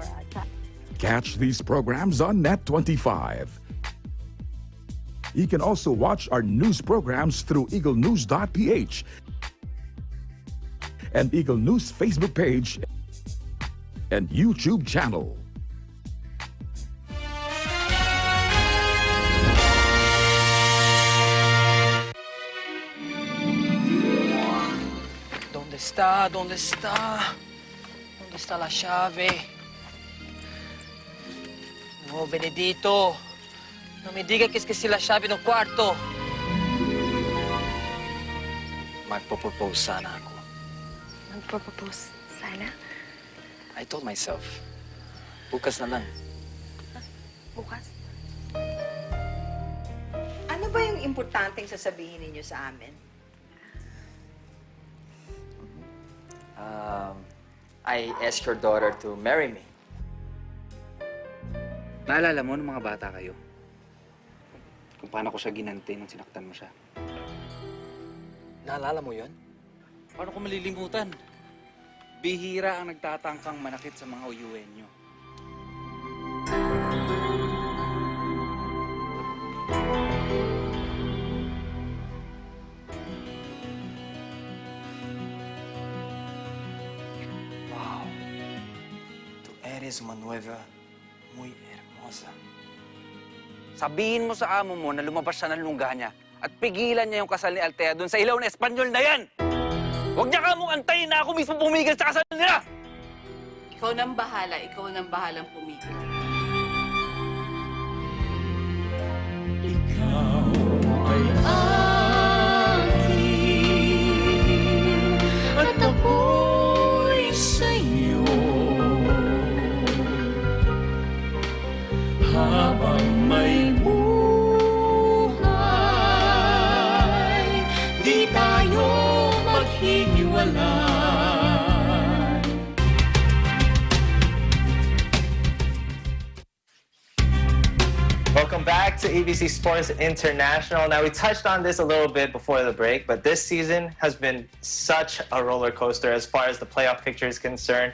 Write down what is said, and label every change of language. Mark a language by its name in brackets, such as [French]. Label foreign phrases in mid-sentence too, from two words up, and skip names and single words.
[English] Catch these programs on Net25. You can also watch our news programs through eaglenews.ph and Eagle News Facebook page and YouTube channel. [Spanish] ¿Dónde está? ¿Dónde está? ¿Dónde está la llave? No, Benedito. No me diga que es que si la llave [Filipino] ng kwarto. Magpo-propose sana ako. Magpo-propose sana? [English] I told myself, [Filipino] bukas na lang. Bukas? Ano ba yung importanteng sasabihin ninyo sa amin? [English] I asked your daughter to marry me. [Filipino] Naalala mo nung mga bata kayo? Kung paano ko siya ginanti nung sinaktan mo siya. Naalala mo yun? Paano ko malilimutan? Bihira ang nagtatangkang manakit sa mga uyuin nyo. Wow. [Spanish] Tú eres una nueva muy hermosa. [Filipino] Sabihin mo sa amo mo na lumabas siya ng lungga niya At pigilan niya yung kasal ni Altea dun sa ilaw na Espanyol na yan! Huwag niya kamong antayin na ako mismo pumigil sa kasal nila! Ikaw nang bahala. Ikaw nang bahalang pumigil. Ay akin at ako'y sa'yo habang may buhay di tayo maghihiwalay. [English] Welcome back to EBC Sports International. Now, we touched on this a little bit before the break, but this season has been such a roller coaster as far as the playoff picture is concerned.